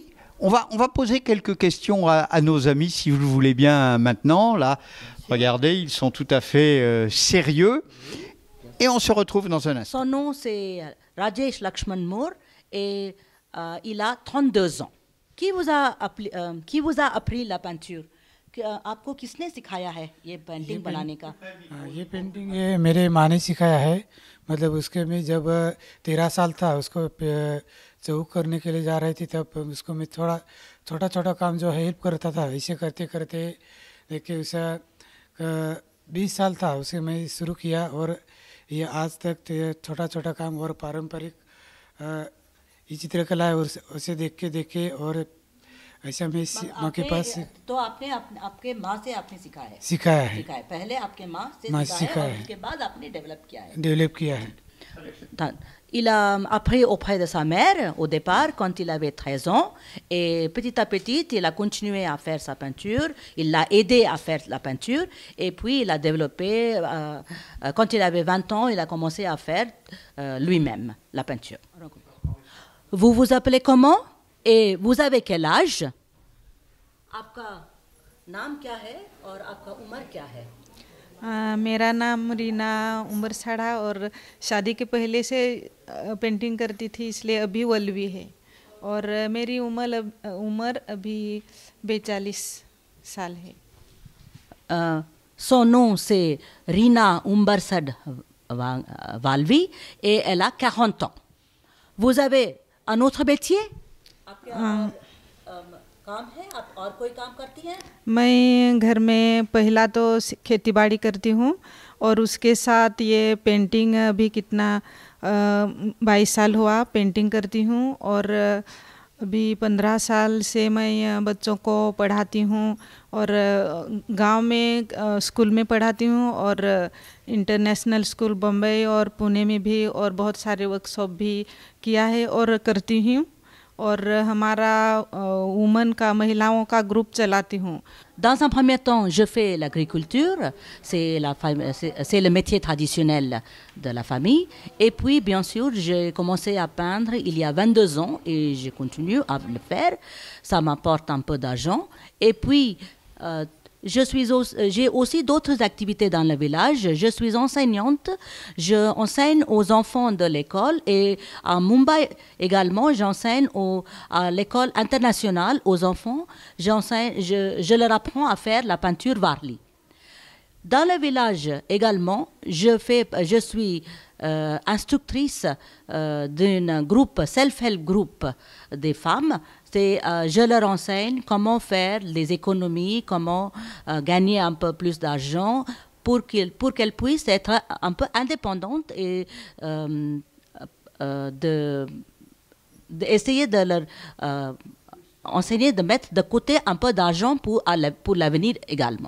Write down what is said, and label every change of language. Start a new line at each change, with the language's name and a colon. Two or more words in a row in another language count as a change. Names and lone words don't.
French: On va poser quelques questions à nos amis, si vous le voulez bien, maintenant. Là, regardez, ils sont tout à fait sérieux. Et on se retrouve dans un instant. Son nom, c'est Rajesh Lakshman Moore et il a 32 ans. Qui vous a appris la peinture?
Hindi: आपको किसने सिखाया है ये पेंटिंग बनाने का? ये पेंटिंग मेरे माँ ने सिखाया है। मतलब उसके में जब 13 साल था उसको चौक करने के लिए जा रही थी तब उसको मैं छोटा छोटा काम जो है हेल्प करता था। ऐसे करते करते देखिए उसे 20 साल था उसे मैं शुरू किया, और ये आज तक तो ये छोटा छोटा काम और पारंपरिक ये चित्रकला है, और उसे देख के और ऐसा मैं माँ के पास तो आपने आपके माँ से आपने सिखाया सिखाया है। पहले आपके माँ से सिखाया और है। उसके बाद आपने डेवलप किया है।
French: Il a appris auprès de sa mère au départ quand il avait 13 ans, et petit à petit il a continué à faire sa peinture, il l'a aidé à faire la peinture, et puis il a développé, quand il avait 20 ans il a commencé à faire lui-même la peinture. Vous vous appelez comment et vous avez quel âge?
Hindi: आपका नाम क्या है और आपका उम्र क्या है? मेरा नाम रीना उमर साड़ा, और शादी के पहले से पेंटिंग करती थी, इसलिए अभी 12वीं है, और मेरी उम्र अभी 42 साल है।
French: Son nom c'est Rina Umbersad Valvi et elle a 40 ans. Vous avez un autre métier?
Hindi: काम है, आप और कोई काम करती हैं? मैं घर में पहला तो खेती बाड़ी करती हूँ, और उसके साथ ये पेंटिंग अभी कितना 22 साल हुआ पेंटिंग करती हूँ, और अभी 15 साल से मैं बच्चों को पढ़ाती हूँ, और गांव में स्कूल में पढ़ाती हूँ, और
English: international school
Hindi: बम्बई और पुणे में भी, और बहुत सारे वर्कशॉप भी किया है और करती हूँ, और हमारा वुमन का महिलाओं का ग्रुप चलाती हूँ।
French: Dans un premier temps, je fais l'agriculture, c'est le métier traditionnel de la famille. Et puis, bien sûr, j'ai commencé à peindre il y a 22 ans et je continue à le faire. Ça m'apporte un peu d'argent. Et puis, j'ai aussi d'autres activités dans le village. Je suis enseignante. Je enseigne aux enfants de l'école, et à Mumbai également, j'enseigne à l'école internationale aux enfants. Je leur apprends à faire la peinture Varli. Dans le village également, je suis instructrice d'un groupe,
English: self-help group
French: des femmes. Je leur enseigne comment faire les économies, comment gagner un peu plus d'argent pour qu'elles puissent être un peu indépendantes, et d'essayer de leur enseigner de mettre de côté un peu d'argent pour l'avenir également.